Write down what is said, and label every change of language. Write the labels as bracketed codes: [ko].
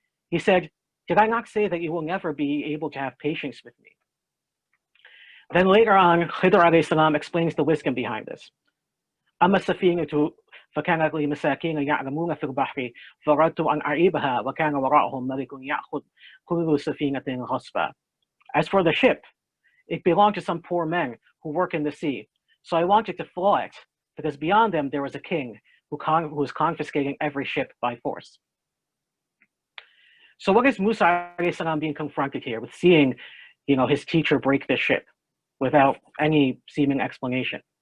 [en] He said, "Did I not say that you will never be able to have patience with me?" Then later on, Khidr alayhi salam explains the wisdom behind this. [ar] أما السفينة فكانت لمساكين يعلمون في البحر فأردت أن أعيبها وكان وراءهم ملك يأخذ كل سفينة غصبا. [en] As for the ship, it belonged to some poor men who work in the sea. So I wanted to flaw it, because beyond them there was a king who was confiscating every ship by force. So what is Musa alayhi salam being confronted here with, seeing, his teacher break the ship without any seeming explanation?